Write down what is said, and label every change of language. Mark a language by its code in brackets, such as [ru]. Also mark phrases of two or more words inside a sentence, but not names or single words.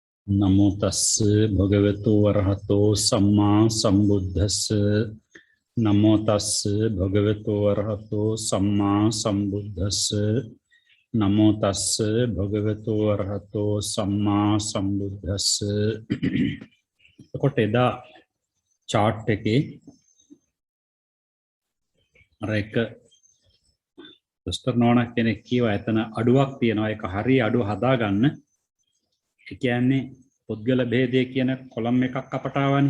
[pi] नमो तस् भगवतो अरहतो सम्मा सम्बुद्धस्स नमो तस् भगवतो अरहतो सम्मा सम्बुद्धस्स नमो तस् भगवतो अरहतो सम्मा सम्बुद्धस्स [si] කොට එදා chart එකේ අර එක දොස්තර නෝනා කෙනෙක් කියවා එතන අඩුවක් තියෙනවා ඒක හරිය අඩුව හදාගන්න. ඒ කියන්නේ පුද්ගල භේදය කියන කොලම් එකක් අපට ආවනේ.